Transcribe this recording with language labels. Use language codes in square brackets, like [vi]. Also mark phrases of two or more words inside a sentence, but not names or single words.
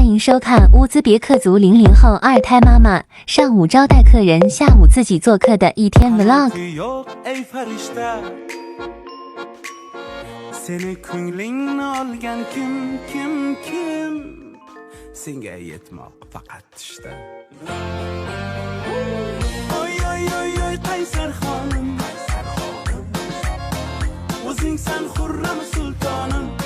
[zh] 收看乌兹别克族00后二胎妈妈上午招待客人，下午自己做客的一天 vlog。 [uz] Seni ko'nglingni olgan kim senga yetmoq faqat tushda. Oy oy oy oy qaysar xonim, o'zing san xurram sultonim.